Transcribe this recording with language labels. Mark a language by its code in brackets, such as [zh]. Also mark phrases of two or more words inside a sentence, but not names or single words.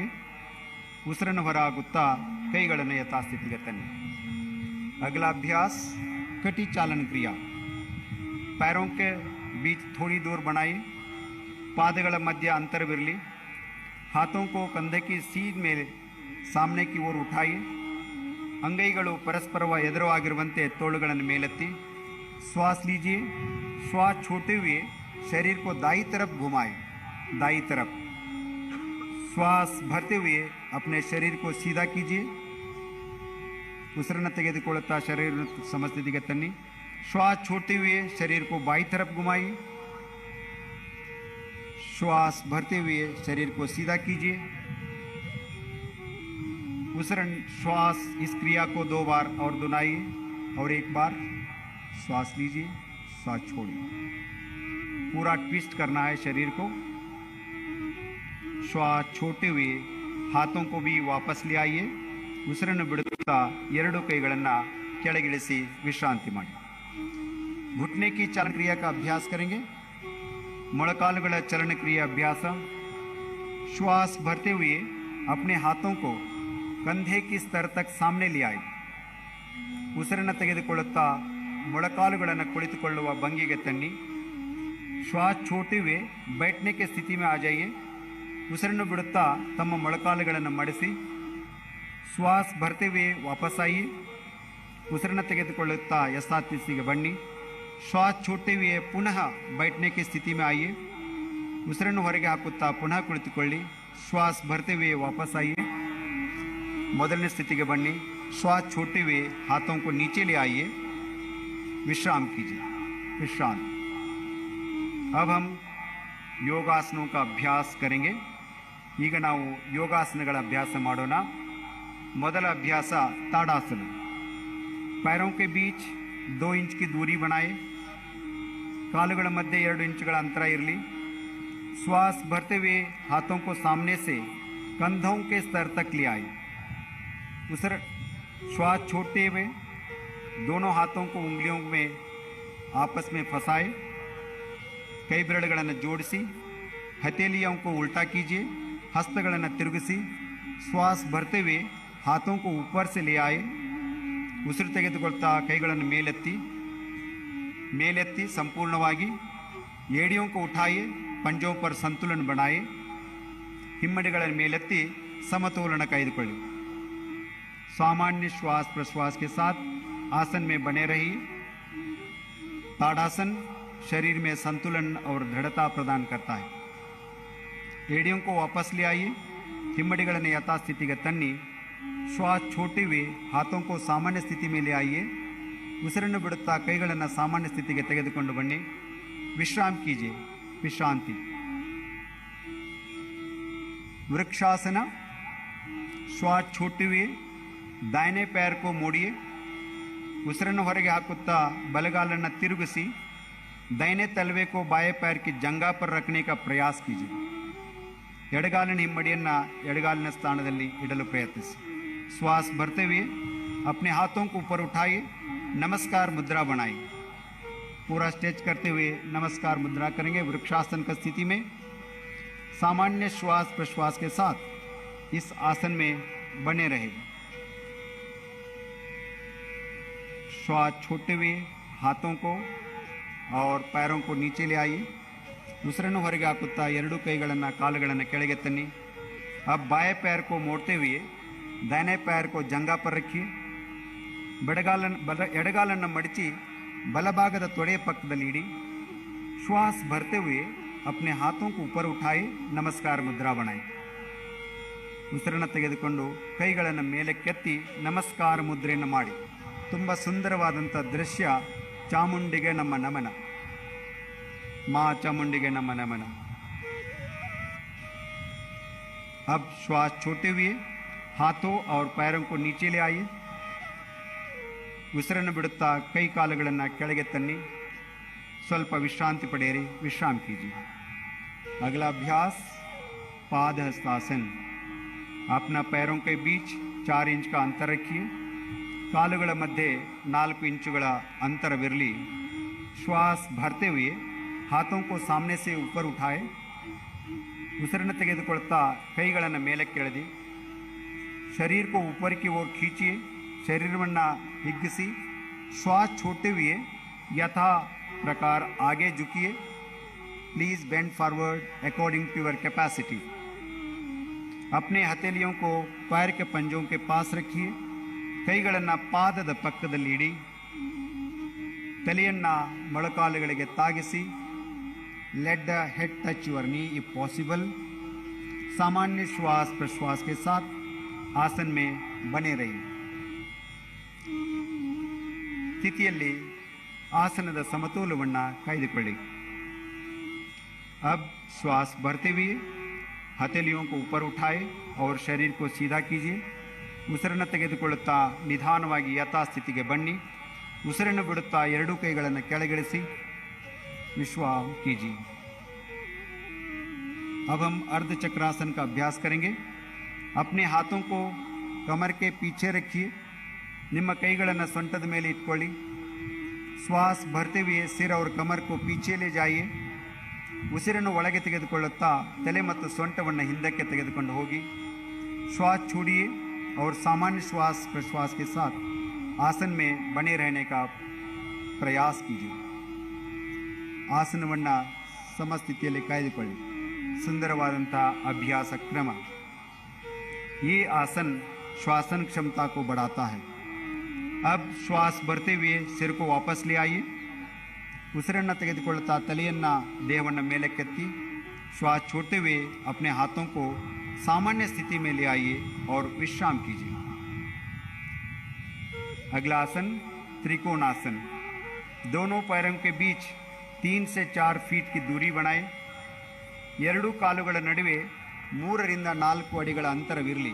[kn] ಉಸಿರನ್ನು ಹೊರ ಹಾಕುತ್ತಾ ಕೈಗಳನ್ನು ಯಥಾಸ್ಥಿತಿಗೆ ತನ್ನಿ. [hi] अगला अभ्यास कटी चालन क्रिया. पैरों के बीच थोड़ी दूर बनाइए. [kn] ಪಾದಗಳ ಮಧ್ಯ ಅಂತರವಿರಲಿ. [hi] हाथों को कंधे की सीध ಮೇಲೆ सामने की ओर उठाइए. [kn] ಅಂಗೈಗಳು ಪರಸ್ಪರ ಎದುರಾಗಿರುವಂತೆ ತೋಳುಗಳನ್ನು ಮೇಲೆತ್ತಿ [hi] श्वास लीजिए. श्वास छोड़ते हुए शरीर को दाई तरफ घुमाएं. दाई तरफ. श्वास भरते हुए अपने शरीर को सीधा कीजिए. [kn] ಉಸಿರನ್ನು ತೆಗೆದುಕೊಳ್ಳುತ್ತಾ ಶರೀರ ಸಮಸ್ಥಿತಿಗೆ ತನ್ನಿ. [hi] श्वास छोड़ते हुए शरीर को बाई तरफ घुमाइए. श्वास भरते हुए शरीर को सीधा कीजिए. उसरण श्वास इस क्रिया को 2 बार और दोहराइए और 1 बार श्वास लीजिए, श्वास छोड़िए। पूरा ट्विस्ट करना है शरीर को। श्वास छोड़ते हुए हाथों को भी वापस ले आइए। [kn] ಉಸಿರನ್ನು ಬಿಡುತ್ತಾ 2 ಕೈಗಳನ್ನು ಕೆಳಗಿಳಿಸಿ ವಿಶ್ರಾಂತಿ ಮಾಡಿ। [hi] घुटने की चलन क्रिया का अभ्यास करेंगे। ಮೊಳಕಾಲುಗಳ चलन क्रिया अभ्यास। श्वास भरते हुए अपने हाथों को कंधे की स्तर तक सामने ले आए। [kn] ಉಸಿರನ್ನು ತೆಗೆದುಕೊಳ್ಳುತ್ತಾ ಮೊಳಕಾಲುಗಳನ್ನು ಕುಳಿತುಕೊಳ್ಳುವ ಭಂಗಿಗೆ ತನ್ನಿ। [hi] श्वास छोड़ते हुए बैठने की स्थिति में आ जाइए। [kn] ಉಸಿರನ್ನು ಬಿಡುತ್ತಾ ತಮ್ಮ ಮೊಳಕಾಲುಗಳನ್ನು ಮಡಿಸಿ [hi] श्वास भरते हुए वापस आइए। [kn] ಉಸಿರನ್ನು ತೆಗೆದುಕೊಳ್ಳುತ್ತಾ ಯಥಾಸ್ಥಿತಿಗೆ ಬನ್ನಿ। [hi] श्वास छोड़ते हुए पुनः बैठने की स्थिति में आइए। [kn] ಉಸಿರನ್ನು ಹೊರಗೆ ಹಾಕುತ್ತಾ ಪುನಃ ಕುಳಿತುಕೊಳ್ಳಿ। [hi] श्वास भरते हुए वापस आइए। [kn] ಮೊದಲನೇ ಸ್ಥಿತಿಗೆ ಬನ್ನಿ। [hi] श्वास छोड़ते हुए हाथों को नीचे ले आइए। विश्राम कीजिए। विश्राम। अब हम योगासनों का अभ्यास करेंगे। [kn] ಈಗ ನಾವು ಯೋಗಾಸನಗಳ ಅಭ್ಯಾಸ ಮಾಡೋಣ। ಮೊದಲ ಅಭ್ಯಾಸ ताड़ासन। [hi] पैरों के बीच 2 इंच की दूरी बनाए। [kn] ಕಾಲುಗಳ ಮಧ್ಯೆ 2 ಇಂಚುಗಳ ಅಂತರ ಇರಲಿ। [hi] श्वास भरते हुए हाथों को सामने से कंधों के स्तर तक ले आए। श्वास छोड़ते हुए दोनों हाथों को उंगलियों में आपस में फंसाए। कई [kn] ಬೆರಳುಗಳನ್ನು ಜೋಡಿಸಿ [hi] हथेलियों को उल्टा कीजिए। [kn] ಹಸ್ತಗಳನ್ನು ತಿರುಗಿಸಿ [hi] श्वास भरते हुए हाथों को ऊपर से ले आए। [kn] ಉಸಿರು ತೆಗೆದುಕೊಳ್ತಾ ಕೈಗಳನ್ನು ಮೇಲೆತ್ತಿ ಸಂಪೂರ್ಣವಾಗಿ [hi] एड़ियों को उठाइए। पंजों पर संतुलन बनाए। [kn] ಹಿಮ್ಮಡಿಗಳನ್ನು ಮೇಲೆತ್ತಿ ಸಮತೋಲನ ಕಾಯ್ದುಕೊಳ್ಳಿ। [hi] सामान्य श्वास प्रश्वास के साथ आसन में बने रहिए। ताड़ासन शरीर में संतुलन और दृढ़ता प्रदान करता है। एड़ियों को वापस ले आइए। [kn] ಹಿಮ್ಮಡಿಗಳನ್ನು ಯಥಾಸ್ಥಿತಿಗೆ ತನ್ನಿ। [hi] श्वास छोड़ते हुए हाथों को सामान्य स्थिति में ले आइए। [kn] ಉಸಿರನ್ನು ಬಿಡುತ್ತಾ ಕೈಗಳನ್ನು सामान्य ಸ್ಥಿತಿಗೆ ತೆಗೆದುಕೊಂಡು ಬನ್ನಿ। [hi] विश्राम कीजिए। विश्रांति। वृक्षासन। श्वास छोड़ते हुए दाहिने पैर को मोड़िए। [kn] ಉಸಿರನ್ನು ಹೊರಗೆ ಹಾಕುತ್ತಾ ಬಲಗಾಲನ್ನು ತಿರುಗಿಸಿ [hi] दाहिने तलवे को बाएं पैर की जंगा पर रखने का प्रयास कीजिए। [kn] ಎಡಗಾಲಿನ ಹಿಮ್ಮಡಿಯನ್ನು ಎಡಗಾಲಿನ ಸ್ಥಾನದಲ್ಲಿ ಇಡಲು ಪ್ರಯತ್ನಿಸಿ। [hi] श्वास भरते हुए अपने हाथों को ऊपर उठाइए। नमस्कार मुद्रा बनाइए। पूरा स्ट्रेच करते हुए नमस्कार मुद्रा करेंगे। वृक्षासन की स्थिति में सामान्य श्वास प्रश्वास के साथ इस आसन में बने रहेगा। श्वास छोड़ते हुए हाथों को और पैरों को नीचे ले आइए। [kn] ಉಸಿರನ್ನು ಹೊರಗೆ ಹಾಕುತ್ತಾ 2 ಕೈಗಳನ್ನು ಕಾಲುಗಳನ್ನು ಕೆಳಗೆ ತನ್ನಿ। [hi] अब बाएं पैर को मोड़ते हुए दाहिने पैर को जंगा पर रखिए। [kn] ಎಡಗಾಲನ್ನು ಮಡಚಿ ಬಲಭಾಗದ ತೊಡೆಯ ಪಕ್ಕದಲ್ಲಿ ಇಡಿ। [hi] श्वास भरते हुए अपने हाथों को ऊपर उठाए। नमस्कार मुद्रा बनाए। [kn] ಉಸಿರನ್ನು ತೆಗೆದುಕೊಂಡು ಕೈಗಳನ್ನು ಮೇಲಕ್ಕೆತ್ತಿ ನಮಸ್ಕಾರ ಮುದ್ರೆಯನ್ನು ಮಾಡಿ। ತುಂಬ ಸುಂದರವಾದಂಥ ದೃಶ್ಯ। ಚಾಮುಂಡಿಗೆ ನಮ್ಮ ನಮನ। [hi] माँ चामुंडी नमः नमन। अब श्वास छोड़ते हुए हाथों और पैरों को नीचे ले आइए। [kn] ಉಸಿರನ್ನು ಬಿಡುತ್ತಾ ಕೈ ಕಾಲುಗಳನ್ನು ಕೆಳಗೆ ತನ್ನಿ। ಸ್ವಲ್ಪ ವಿಶ್ರಾಂತಿ ಪಡೆಯಿರಿ। [hi] विश्राम कीजिए। अगला अभ्यास पाद हस्तासन। अपना पैरों के बीच 4 इंच का अंतर रखिए। [kn] ಕಾಲುಗಳ ಮಧ್ಯೆ 4 ಇಂಚುಗಳ ಅಂತರವಿರಲಿ। [hi] श्वास भरते हुए हाथों को सामने से ऊपर उठाए। [kn] ಉಸಿರನ್ನು ತೆಗೆದುಕೊಳ್ತಾ ಕೈಗಳನ್ನು ಮೇಲಕ್ಕೆ ಎಳೆದಿ। [hi] शरीर को ऊपर की ओर खींचिए। [kn] ಶರೀರವನ್ನು ಹಿಗ್ಗಿಸಿ। [hi] श्वास छोड़ते हुए यथा प्रकार आगे झुकिए। [en] Please bend forward according to your capacity. [hi] अपने हथेलियों को पैर के पंजों के पास रखिए। [kn] ಕೈಗಳನ್ನು ಪಾದದ ಪಕ್ಕದಲ್ಲಿ ಇಡಿ। ತಲೆಯನ್ನು ಮೊಳಕಾಲುಗಳಿಗೆ ತಾಗಿಸಿ। [en] Let the head touch your knee if possible. [hi] सामान्य श्वास प्रश्वास के साथ आसन में बने रहिए। [kn] ಸ್ಥಿತಿಯಲ್ಲಿ ಆಸನದ ಸಮತೋಲನವನ್ನು ಕಾಯ್ದುಕೊಳ್ಳಿ। [hi] अब श्वास भरते हुए हथेलियों को ऊपर उठाए और शरीर को सीधा कीजिए। [kn] ಉಸಿರನ್ನು ತೆಗೆದುಕೊಳ್ಳುತ್ತಾ ನಿಧಾನವಾಗಿ ಯಥಾಸ್ಥಿತಿಗೆ ಬನ್ನಿ. ಉಸಿರನ್ನು ಬಿಡುತ್ತಾ ಎರಡೂ ಕೈಗಳನ್ನು ಕೆಳಗಿಳಿಸಿ. [hi] विश्राम कीजिए. अब हम अर्ध चक्रासन का अभ्यास करेंगे. अपने हाथों को कमर के पीछे रखिए. [kn] ನಿಮ್ಮ ಕೈಗಳನ್ನು ಸೊಂಟದ ಮೇಲೆ ಇಟ್ಕೊಳ್ಳಿ. [hi] श्वास भरते हुए सिर और कमर को पीछे ले जाइए. [kn] ಉಸಿರನ್ನು ಒಳಗೆ ತೆಗೆದುಕೊಳ್ಳುತ್ತಾ ತಲೆ ಮತ್ತು ಸೊಂಟವನ್ನು ಹಿಂದಕ್ಕೆ ತೆಗೆದುಕೊಂಡು ಹೋಗಿ. [hi] श्वास छोड़िए और सामान्य श्वास प्रश्वास के साथ आसन में बने रहने का प्रयास कीजिए. [kn] ಆಸನವನ್ನು ಸಮಸ್ಥಿತಿಯಲ್ಲಿ ಕಾಯ್ದುಕೊಳ್ಳಿ. ಸುಂದರವಾದಂಥ ಅಭ್ಯಾಸ ಕ್ರಮ. [hi] ये आसन श्वासन क्षमता को बढ़ाता है. अब श्वास भरते हुए सिर को वापस ले आइए. [kn] ಉಸಿರನ್ನು ತೆಗೆದುಕೊಳ್ಳುತ್ತಾ ತಲೆಯನ್ನು ದೇಹವನ್ನು ಮೇಲಕ್ಕೆತ್ತಿ. [hi] श्वास छोड़ते हुए अपने हाथों को सामान्य स्थिति में ले आइए और विश्राम कीजिए. अगला आसन त्रिकोणासन. दोनों पैरों के बीच 3 से 4 फीट की दूरी बनाएं. [kn] ಎರಡೂ ಕಾಲುಗಳ ನಡುವೆ 3 ರಿಂದ 4 ಅಡಿಗಳ ಅಂತರವಿರಲಿ.